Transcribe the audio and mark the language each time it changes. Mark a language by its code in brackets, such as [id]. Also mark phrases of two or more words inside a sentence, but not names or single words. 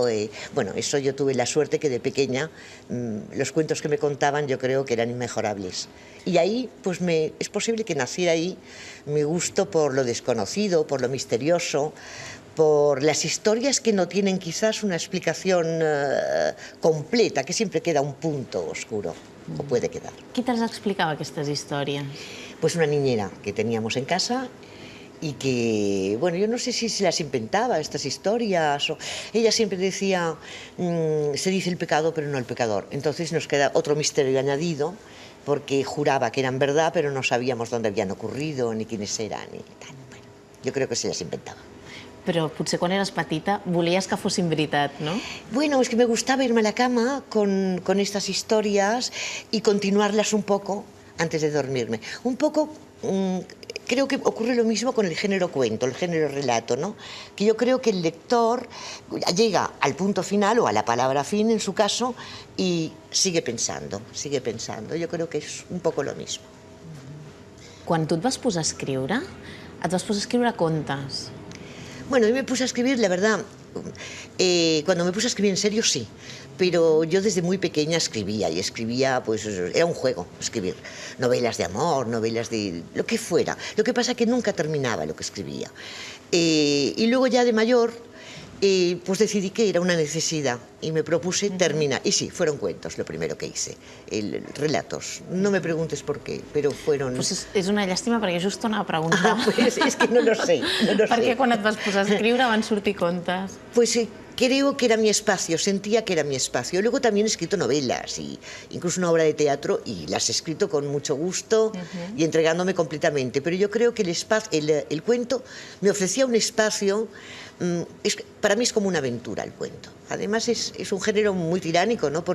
[es] Bueno, eso yo tuve la suerte que de pequeña los cuentos que me contaban yo creo que eran inmejorables. Y ahí, pues es posible que naciera ahí mi gusto por lo desconocido, por lo misterioso, por las historias que no tienen quizás una explicación completa, que siempre queda un punto oscuro, o puede quedar. [ca] Qui te les explicava, aquestes històries? [es] Pues una niñera que teníamos en casa y que, bueno, yo no sé si se las inventaba estas historias, o ella siempre decía, se dice el pecado pero no el pecador. Entonces nos queda otro misterio añadido, porque juraba que eran verdad, pero no sabíamos dónde habían ocurrido, ni quiénes eran, ni tal. Bueno, yo creo que se las inventaba. [ca] Però potser quan eres petita volies que fossin veritat, no? [es] Bueno, es que me gustaba irme a la cama con estas historias y continuarlas un poco antes de dormirme. Un poco... Creo que ocurre lo mismo con el género cuento, el género relato, ¿no? Que yo creo que el lector llega al punto final o a la palabra fin, en su caso, y sigue pensando, sigue pensando. Yo creo que es un poco lo mismo. [ca] Quan tu et vas posar a escriure, et vas posar a escriure contes. [es] Bueno, yo me puse a escribir, la verdad, cuando me puse a escribir en serio, sí. Pero yo desde muy pequeña escribía, y escribía, pues era un juego escribir. Novelas de amor, novelas de lo que fuera. Lo que pasa es que nunca terminaba lo que escribía. Y luego ya de mayor, pues decidí que era una necesidad y me propuse terminar. Y sí, fueron cuentos lo primero que hice, relatos. No me preguntes por qué, pero fueron... [ca] Pues és una llàstima perquè just t'ho anava a preguntar. [es] Pues és que no lo sé, no lo sé. [ca] Per què quan et vas posar a escriure van sortir contes? [es] Pues creo que era mi espacio, sentía que era mi espacio. Luego también he escrito novelas, y incluso una obra de teatro, y las he escrito con mucho gusto y entregándome completamente. Pero yo creo que el cuento me ofrecía un espacio. Para mí es como una aventura el cuento. Además es un género muy tiránico, ¿no?